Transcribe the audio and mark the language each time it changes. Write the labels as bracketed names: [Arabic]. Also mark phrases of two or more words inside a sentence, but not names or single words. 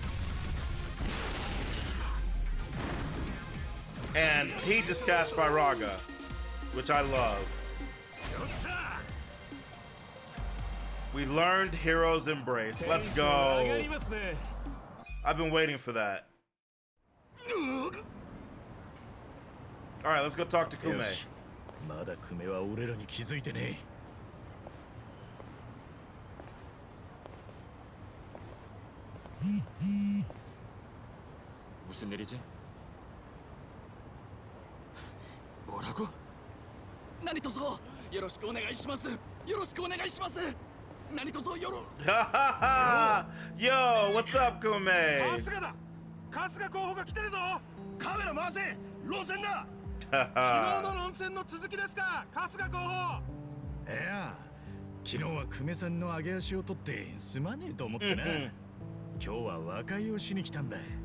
[English] And he just cast Firaga, which I love. We learned Hero's Embrace. Let's go. I've been waiting for that. All right, let's go talk to Kume. [Japanese] まだクメは俺らに気づいてねえ。 [Korean] 무슨 일이지? 뭐라고? [Japanese] 何卒よろしくお願いします。よろしくお願いします。何卒よろ。 [English] Yo, what's up, Kume? [Japanese] 春日だ。春日候補が来てるぞ。カメラ回せ。論戦だ。昨日の論戦の続きですか、春日候補。いや、昨日は久米さんの上げ足を取ってすまねえと思ってな。今日は和解をしに来たんだ。